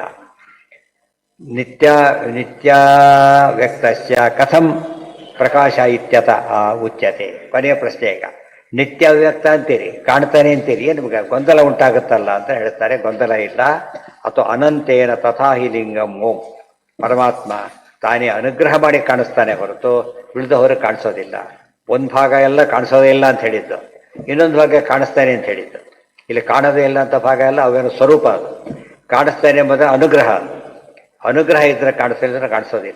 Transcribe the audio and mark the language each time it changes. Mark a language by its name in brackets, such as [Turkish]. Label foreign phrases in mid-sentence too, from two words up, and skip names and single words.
[Sanskrit] ನಿತ್ಯ ನಿತ್ಯ ವ್ಯಕ್ತಸ್ಯ ಕಥಂ ಪ್ರಕಾಶ ಇತ್ಯತ ಉಚ್ಯತೆ. [Kannada] ಕೊನೆಯ ಪ್ರಶ್ನೆ ಈಗ. ನಿತ್ಯ ಅವ್ಯಕ್ತ ಅಂತೀರಿ, ಕಾಣ್ತಾನೆ ಅಂತೀರಿ, ಏನು ನಿಮ್ಗೆ ಗೊಂದಲ ಉಂಟಾಗುತ್ತಲ್ಲ ಅಂತ ಹೇಳ್ತಾರೆ. ಗೊಂದಲ ಇಲ್ಲ. [Sanskrit] ಅಥವಾ ಅನಂತೇನ ತಥಾ ಹಿ ಲಿಂಗಂ ಓಂ. [Kannada] ಪರಮಾತ್ಮ ತಾನೇ ಅನುಗ್ರಹ ಮಾಡಿ ಕಾಣಿಸ್ತಾನೆ ಹೊರತು ಉಳಿದವರು ಕಾಣಿಸೋದಿಲ್ಲ. ಒಂದು ಭಾಗ ಎಲ್ಲ ಕಾಣಿಸೋದೇ ಇಲ್ಲ ಅಂತ ಹೇಳಿದ್ದು, ಇನ್ನೊಂದು ಭಾಗ ಕಾಣಿಸ್ತಾನೆ ಅಂತ ಹೇಳಿದ್ದು. ಇಲ್ಲಿ ಕಾಣೋದೇ ಇಲ್ಲ ಅಂತ ಭಾಗ ಎಲ್ಲ ಅವೇನು ಸ್ವರೂಪ. ಅದು ಕಾಣಿಸ್ತಾನೆ ಎಂಬುದು ಅನುಗ್ರಹ. ಅನುಗ್ರಹ ಇದ್ರೆ ಕಾಣಿಸ್ತಿದ್ರೆ ಕಾಣಿಸೋದಿಲ್ಲ.